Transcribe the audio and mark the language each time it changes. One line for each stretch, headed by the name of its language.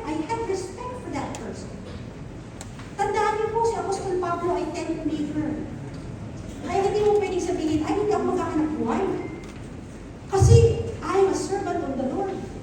English: I have respect for that person.
Filipino: Tandaan niyo po, si Apostol Pablo ay tent maker. Kaya hindi mo pwedeng sabihin, ay hindi ako magkakanap buhay. Kasi,
English: I'm a servant of the Lord.